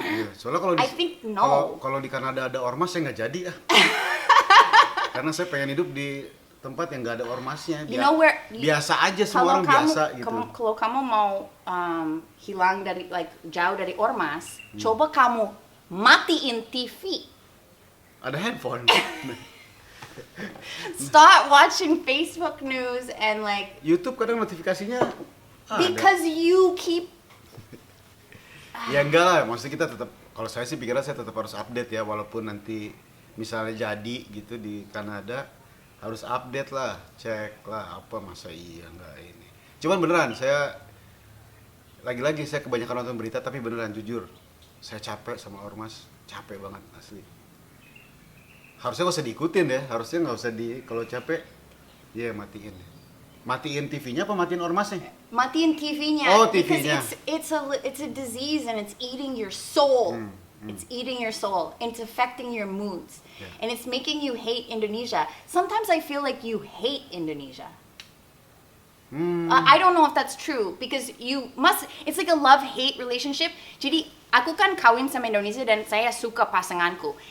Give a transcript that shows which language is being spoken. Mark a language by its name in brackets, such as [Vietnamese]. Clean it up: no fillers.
[Indonesian] Iya, soalnya kalau di Kanada ada ormas saya nggak jadi karena saya pengen hidup di tempat yang nggak ada ormasnya. Biasa aja, semua orang biasa gitu. Kalau kamu mau hilang dari jauh dari ormas, coba kamu matiin TV. Ada handphone. [English] Stop watching Facebook news and [Indonesian] YouTube kadang notifikasinya [English] because you keep. [Indonesian] Ya enggak lah, maksudnya kita tetap, kalau saya sih pikirnya saya tetap harus update ya, walaupun nanti misalnya jadi gitu di Kanada, harus update lah, cek lah apa, masa iya enggak ini. Cuman beneran saya lagi-lagi saya kebanyakan nonton berita, tapi beneran jujur saya capek sama ormas, capek banget asli. Harusnya nggak usah diikutin ya, harusnya nggak usah kalau capek ya matiin TV-nya apa matiin ormasnya? Matiin TV-nya. Oh, TV-nya. [English] Because it's a disease and it's eating your soul. It's eating your soul. It's affecting your moods. Yeah. And it's making you hate Indonesia. Sometimes I feel like you hate Indonesia. I don't know if that's true because it's like a love-hate relationship. [Indonesian] Jadi aku kan kawin sama Indonesia dan saya suka pasanganku.